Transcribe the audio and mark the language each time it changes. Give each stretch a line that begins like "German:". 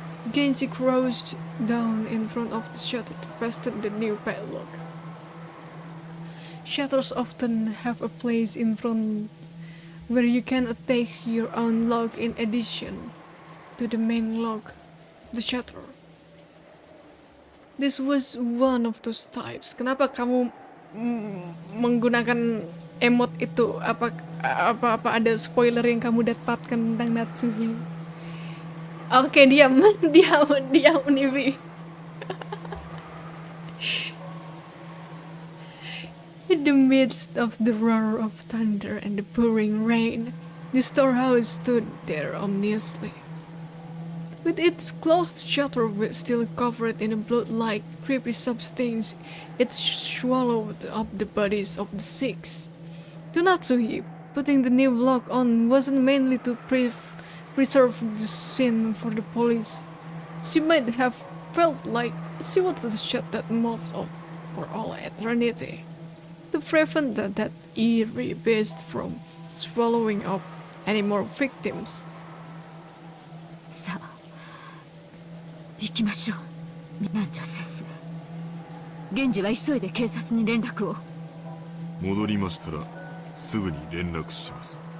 English: Genji crouched down in front of the shutter to fasten the new padlock. Shutters often have a place in front where you can attach your own lock in addition to the main lock of the shutter. This was one of those types.
Indonesian: Kenapa kamu menggunakan emot itu? Apa ada spoiler yang kamu dapatkan tentang Natsuhi? Oke, diam Nivi.
English: In the midst of the roar of thunder and the pouring rain, the storehouse stood there ominously. With its closed shutter still covered in a blood-like creepy substance, it swallowed up the bodies of the 6. To Natsuhi, putting the new lock on wasn't mainly to preserve the scene for the police. She might have felt like she wanted to shut that mouth up for all eternity, to prevent that eerie beast from swallowing up any more victims.
Japanese: さあ、行きましょう、南條先生。源氏は急いで警察に連絡を。戻りましたらすぐに連絡します。